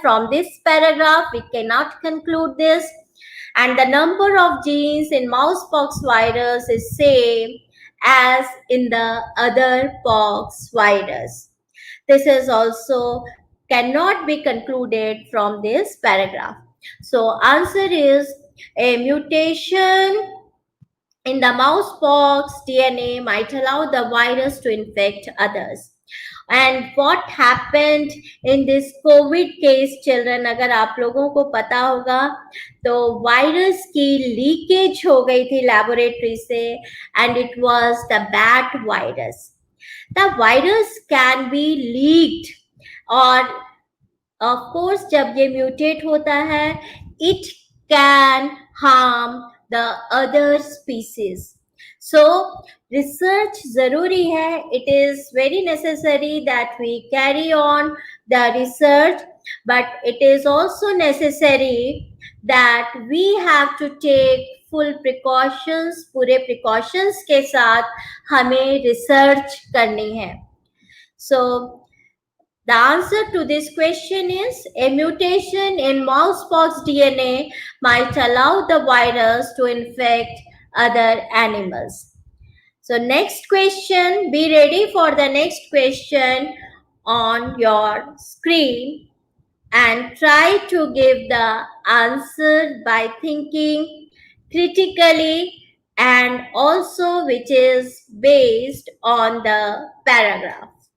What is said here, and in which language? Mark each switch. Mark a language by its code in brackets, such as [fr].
[en] From this paragraph, we cannot conclude this. And the number of genes in mousepox virus is same as in the other pox virus. This is also cannot be concluded from this paragraph. So answer is a mutation in the mousepox DNA might allow the virus to infect others. And what happened in this COVID case, children, [hi] अगर आप लोगों को पता होगा तो virus की leakage हो गई थी लैबोरेटरी से, [en] and it was the bat virus. The virus can be leaked, और of course [hi] जब ये [en] mutate होता है, it can harm the other species. So research [hi] zaruri hai. [en] It is very necessary that we carry on the research, but it is also necessary that we have to take full precautions. [hi] पूरे precautions के साथ हमें research करनी है. [en] So the answer to this question is a mutation in mousepox DNA might allow the virus to infect other animals. So next question, be ready for the next question on your screen and try to give the answer by thinking critically and also which is based on the paragraph.